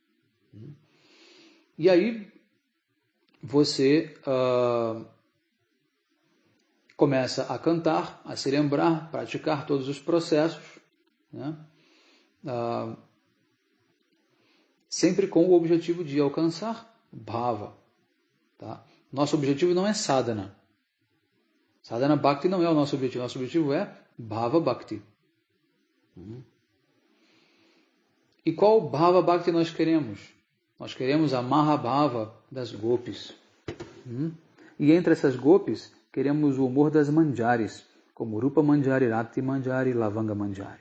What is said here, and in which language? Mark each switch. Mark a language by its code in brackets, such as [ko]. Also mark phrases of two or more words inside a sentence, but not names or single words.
[pt] E aí você começa a cantar, a se lembrar, praticar todos os processos, sempre com o objetivo de alcançar Bhava. Tá? Nosso objetivo não é sadhana. [sa] Sadhana Bhakti [pt] não é o nosso objetivo. Nosso objetivo é [sa] Bhava Bhakti. [pt] E qual [sa] Bhava Bhakti [pt] nós queremos? Nós queremos a Mahabhava das gopis. E entre essas gopis, queremos o humor das manjaris, como Rupa Manjari, Rati Manjari, Lavanga Manjari.